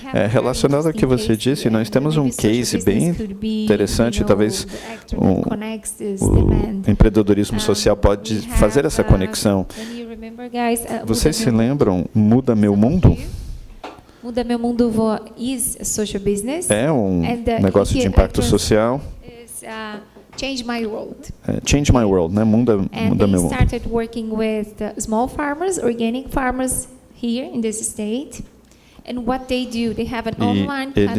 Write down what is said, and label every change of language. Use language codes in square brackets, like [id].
[pt] Relacionado ao que você disse, nós temos um case bem interessante, talvez o empreendedorismo social pode fazer essa conexão. Vocês se lembram Muda Meu Mundo? [en] Muda Meu Mundo is a social business. [pt] É um negócio de impacto social. [en] Change My World. Change My World, né? Muda Meu Mundo. Started working with small farmers, organic farmers here in this state. And what they do, they have an online platform.